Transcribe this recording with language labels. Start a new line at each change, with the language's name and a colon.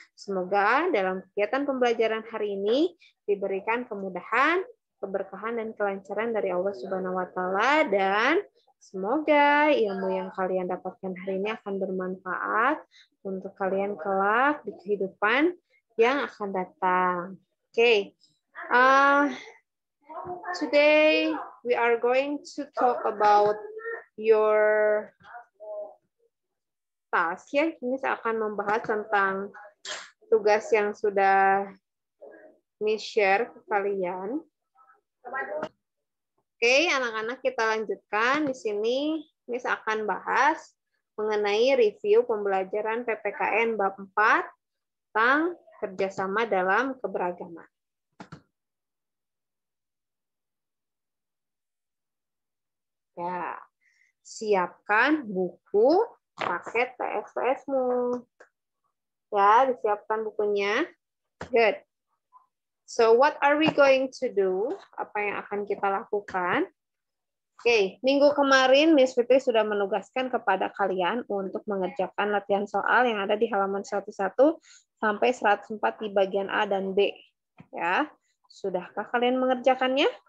Indonesian: Semoga dalam kegiatan pembelajaran hari ini diberikan kemudahan, keberkahan dan kelancaran dari Allah Subhanahu wa taala, dan semoga ilmu yang kalian dapatkan hari ini akan bermanfaat untuk kalian kelak di kehidupan yang akan datang.
English: Okay. Today we are going to talk about your task
Indonesian: ya. Ini saya akan membahas tentang tugas yang sudah Miss share ke kalian. Oke, anak-anak kita lanjutkan. Di sini Miss akan bahas mengenai review pembelajaran PPKN bab 4 tentang kerjasama dalam keberagaman. Ya, siapkan buku paket TFS-mu. Ya, disiapkan bukunya.
English: Good. So, what are we going to do?
Indonesian: Apa yang akan kita lakukan? Oke, minggu kemarin Miss Fitri sudah menugaskan kepada kalian untuk mengerjakan latihan soal yang ada di halaman 101 sampai 104 di bagian A dan B. Ya, sudahkah kalian mengerjakannya?